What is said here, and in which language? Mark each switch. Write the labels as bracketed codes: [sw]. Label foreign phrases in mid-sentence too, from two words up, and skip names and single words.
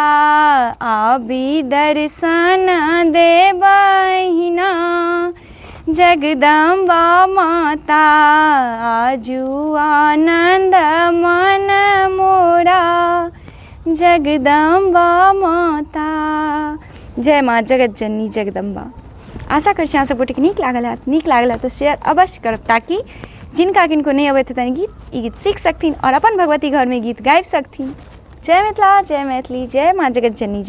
[mai] आबि दर्शन दे बहिना जगदम्बा माता। आजू आनंद मन मोरा जगदम्बा माता। जय माँ जगत जननी जगदम्बा। आशा कर अहाँ सबगोटे नीक लागल हैत। नीक लागल तो शेयर अवश्य करब ताकि जिनका किनको नहीं अबैत हेतनि गीत ई गीत सीख सकथिन और अपन भगवती घर में गीत गाबि सकथिन। जय मिथिला, जय मैथिली, जय माँ जगत जननी।